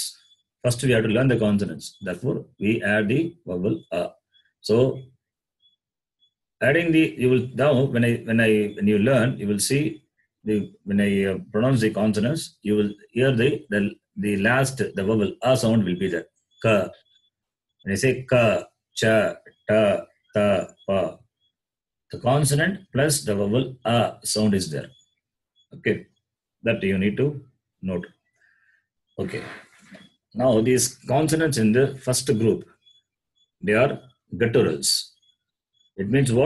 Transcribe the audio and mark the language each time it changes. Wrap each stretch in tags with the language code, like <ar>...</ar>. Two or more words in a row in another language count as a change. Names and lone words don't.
<en>First, we have to learn the consonants. Therefore, we add the vowel a. So, adding the, you will now when you learn, you will see when I pronounce the consonants, you will hear the last, the vowel a sound will be there. Ka. When I say ka, cha, ta, ta, pa, the consonant plus the vowel a sound is there. Okay, that you need to note. Okay, now these consonants in the first group, they are gutturals. It means what?</en>